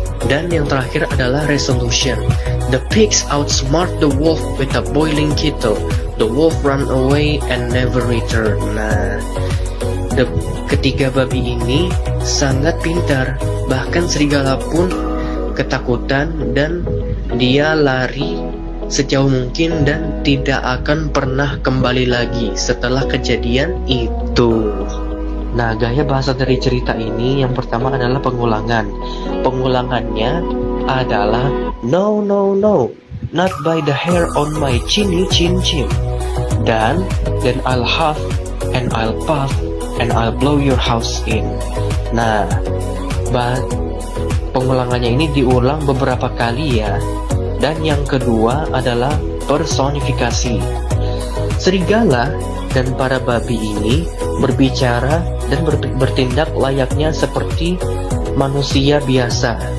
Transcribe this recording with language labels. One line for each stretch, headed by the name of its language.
Indonesian: Dan yang terakhir adalah resolution.
English: The pigs outsmart the wolf with a boiling kettle. The wolf ran away and never returned.
Indonesian: Nah, ketiga babi ini sangat pintar, bahkan serigala pun ketakutan dan dia lari sejauh mungkin dan tidak akan pernah kembali lagi setelah kejadian itu. Nah, gaya bahasa dari cerita ini yang pertama adalah pengulangan. Pengulangannya adalah
English: no, not by the hair on my chinny chin chin. Then I'll huff and I'll puff and I'll blow your house in.
Indonesian: Nah, pengulangannya ini diulang beberapa kali ya. Dan yang kedua adalah personifikasi. Serigala dan para babi ini berbicara dan bertindak layaknya seperti manusia biasa.